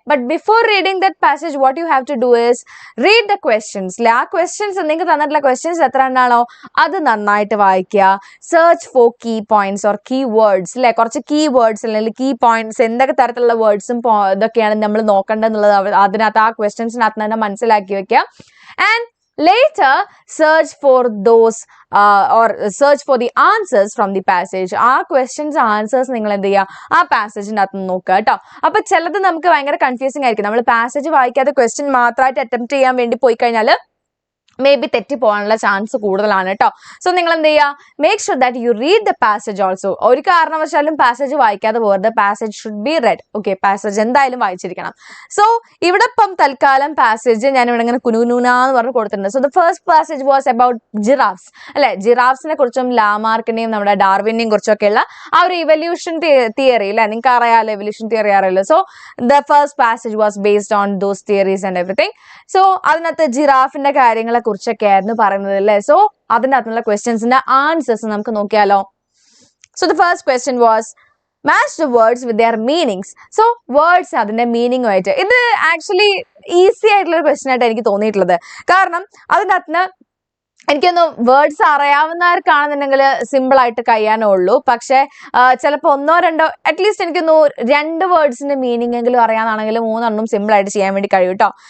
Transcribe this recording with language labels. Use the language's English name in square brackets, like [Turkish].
[English] But before reading that passage what you have to do is read the questions അല്ലെ. [Malayalam] ആ questions നിങ്ങൾക്ക് തന്നിട്ടുള്ള questions എത്ര എണ്ണാണോ അത് നന്നായിട്ട് വായിക്കുക. [English] search for key points or key words [Malayalam] അല്ലെ. കുറച്ച് കീ വേർഡ്സ് അല്ലെങ്കിൽ കീ പോയിന്റ്സ്, എന്തൊക്കെ തരത്തിലുള്ള വേർഡ്സും ഇതൊക്കെയാണ് നമ്മൾ നോക്കേണ്ടതെന്നുള്ളത് അതിനകത്ത് ആ ക്വസ്റ്റ്യൻസിനകത്ത് തന്നെ മനസ്സിലാക്കി വെക്കുക. [English] And later search for those or search for the answers from the passage. [Malayalam] ആ ക്വസ്റ്റ്യൻസ് ആൻസേഴ്സ് നിങ്ങൾ എന്ത് ചെയ്യുക, ആ പാസേജിൻ്റെ അകത്ത് നോക്കുക കേട്ടോ. അപ്പൊ ചിലത് നമുക്ക് ഭയങ്കര കൺഫ്യൂസിങ് ആയിരിക്കും. നമ്മൾ പാസേജ് വായിക്കാതെ ക്വസ്റ്റ്യൻ മാത്രമായിട്ട് അറ്റംപ്റ്റ് ചെയ്യാൻ വേണ്ടി പോയി കഴിഞ്ഞാൽ മേ ബി തെറ്റി പോകാനുള്ള ചാൻസ് കൂടുതലാണ് കേട്ടോ. സോ നിങ്ങൾ എന്ത് ചെയ്യുക, [English] Make sure that you read the passage also. [Malayalam] ഒരു കാരണവശാലും പാസേജ് വായിക്കാതെ പോകരുത്. [English] Passage should be read. [Malayalam] Okay, passage എന്തായാലും വായിച്ചിരിക്കണം. സോ ഇവിടെ ഇപ്പം തൽക്കാലം പാസേജ് ഞാൻ ഇവിടെ ഇങ്ങനെ കുനുകുനാന്ന് പറഞ്ഞ് കൊടുത്തിട്ടുണ്ട്. [English] so the first passage was about giraffes [Malayalam] അല്ലെ. ജിറാഫ്സിനെ കുറിച്ചും ലാമാർക്കിനെയും നമ്മുടെ ഡാർവിനെയും കുറിച്ചൊക്കെയുള്ള ആ ഒരു ഇവല്യൂഷൻ തിയറി അല്ലെ, നിങ്ങൾക്ക് അറിയാമല്ലോ, എവല്യൂഷൻ തിയറി അറിയാലോ. [English] So the first passage was based on those theories and everything. [Malayalam] So അതിനകത്ത് ജിറാഫിന്റെ കാര്യങ്ങളെ കുറിച്ചൊക്കെ ആയിരുന്നു പറയുന്നത് അല്ലേ. സോ അതിൻ്റെ അകത്തുള്ള ക്വസ്റ്റ്യൻസിന്റെ ആൻസേഴ്സ് നമുക്ക് നോക്കിയാലോ. [English] So the first question was match the words with their meanings. [Malayalam] So words അതിന്റെ മീനിങ്ങുമായിട്ട്, ഇത് ആക്ച്വലി ഈസി ആയിട്ടുള്ള ഒരു ക്വസ്റ്റ്യൻ ആയിട്ട് എനിക്ക് തോന്നിയിട്ടുള്ളത്. കാരണം അതിൻ്റെ അകത്ത് എനിക്കൊന്ന് വേർഡ്സ് അറിയാവുന്നവർക്കാണെന്നുണ്ടെങ്കിൽ സിമ്പിൾ ആയിട്ട് കഴിയാനേ ഉള്ളൂ. പക്ഷെ ചിലപ്പോൾ ഒന്നോ രണ്ടോ അറ്റ്ലീസ്റ്റ് എനിക്കൊന്ന് 2 വേർഡ്സിന്റെ മീനിങ് എങ്കിലും അറിയാന്നാണെങ്കിൽ 3 സിമ്പിൾ ആയിട്ട് ചെയ്യാൻ വേണ്ടി കഴിയും കേട്ടോ.